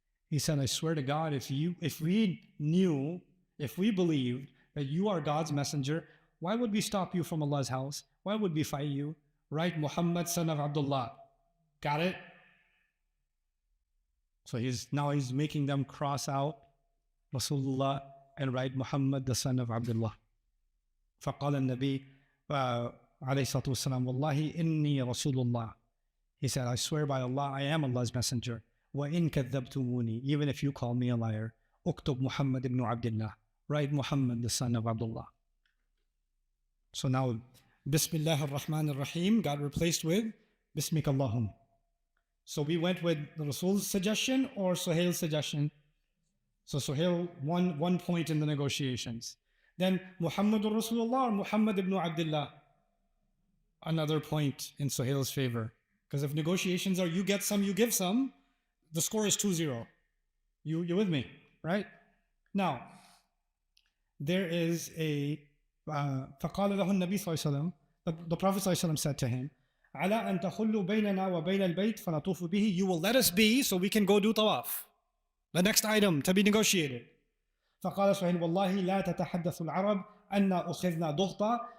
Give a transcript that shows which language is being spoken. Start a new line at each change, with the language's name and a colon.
English: He said, I swear to God, if we knew, if we believed that you are God's messenger, why would we stop you from Allah's house? Why would we fight you? Write Muhammad, son of Abdullah. Got it? So he's making them cross out Rasulullah and write Muhammad, the son of Abdullah.
Arabic: فقال النبي عليه الصلاة والسلام والله إني رسول الله.
English: He said, I swear by Allah, I am Allah's messenger.
Arabic: وَإِن كَذَّبْتُمُونِي.
English: Even if you call me a liar.
Arabic: اكتب محمد ibn Abdullah.
English: Write Muhammad, the son of Abdullah. So now, Bismillah ar-Rahman ar-Rahim got replaced with Bismika Allahum. So we went with the Rasul's suggestion or Suhail's suggestion. So Suhail won 1 point in the negotiations. Then Muhammadur Rasulullah or Muhammad ibn Abdullah. Another point in Suhail's favor. Because if negotiations are you get some, you give some, the score is 2-0. You with me, right? Now, there is a
Arabic: فقال له النبي صلى الله عليه وسلم.
English: The Prophet
Arabic: صلى الله عليه وسلم
English: said to him,
Arabic: على أن تخلوا بيننا وبين البيت فنطوف به.
English: You will let us be so we can go do tawaf. The next item to be negotiated.
Arabic: فقال سهيل والله لا تتحدث العرب أن أخذنا ضغطا.